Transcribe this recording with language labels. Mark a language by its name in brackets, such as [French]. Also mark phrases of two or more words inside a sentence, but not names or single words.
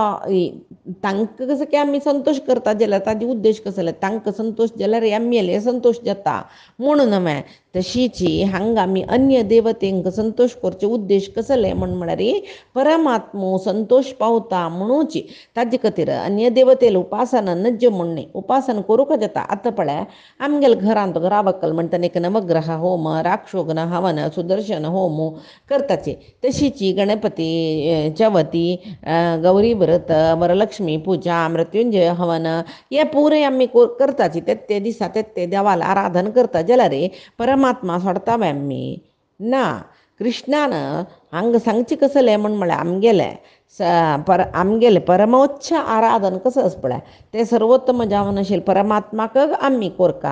[Konkani] तांकां कसो की आमी संतोश करता जाल्यार ताजे उद्देश कसले तांकां संतोश जाल्यार MLA संतोश जाता म्हणून हांवें तशीची हांगा आमी अन्य देवतेंक संतोष करचे उद्देश कसले म्हळ्यार परमात्मो संतोष पावता म्हणूची ताजे खातीर अन्य देवतेल उपासना नज्य म्हणणे उपासना करूंक जाता. आतां पळय आमगेल्या घरांत घराबक्कल म्हणटा एक नवग्रह होम राक्षोघ्न हवन सुदर्शन होम करताचे. तशीची गणपती चवथी गौरी व्रत वरलक्ष्मी पूजा मृत्युंजय हवन हे पुरे आमी करताची. ते दिसा ते देवाला आराधन करता जाल्यार परमात्मा सोडतावे आमी ना. कृष्णान हांगा सांगचे कसले म्हळ्यार आमगेले परमोच्च आराधन कसं आस पळय ते सर्वोत्तम जावन आशिल्ले परमात्माक आमी कोरका.